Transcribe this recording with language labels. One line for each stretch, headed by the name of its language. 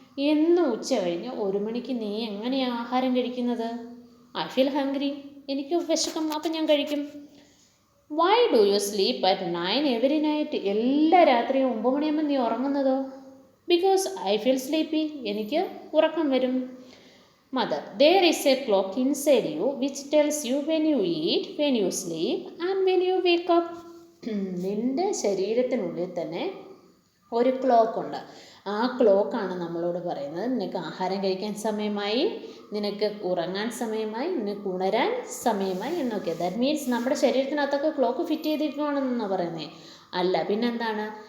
Malayalam: എന്നും ഉച്ച കഴിഞ്ഞ് 1 മണിക്ക് നീ എങ്ങനെയാണ് ആഹാരം കഴിക്കുന്നത്?
English: I feel hungry.
Malayalam: എനിക്ക് വിശക്കും, അപ്പം ഞാൻ കഴിക്കും.
English: Why do you sleep at 9 every night?
Malayalam: എല്ലാ രാത്രിയും 9 മണിയാകുമ്പോൾ നീ ഉറങ്ങുന്നതോ?
English: Because I feel sleepy.
Malayalam: എനിക്ക് ഉറക്കം വരും.
English: Mother, there is a clock inside you which tells you when you eat, when you sleep and when you wake up.
Malayalam: നിൻ്റെ ശരീരത്തിനുള്ളിൽ തന്നെ ഒരു ക്ലോക്കുണ്ട്. ആ ക്ലോക്കാണ് നമ്മളോട് പറയുന്നത് നിനക്ക് ആഹാരം കഴിക്കാൻ സമയമായി, നിനക്ക് ഉറങ്ങാൻ സമയമായി, നിനക്ക് ഉണരാൻ സമയമായി എന്നൊക്കെ. ദാറ്റ് മീൻസ് നമ്മുടെ ശരീരത്തിനകത്തൊക്കെ ക്ലോക്ക് ഫിറ്റ് ചെയ്തിരിക്കുകയാണെന്നാണ് പറയുന്നത്. അല്ല, പിന്നെന്താണ്?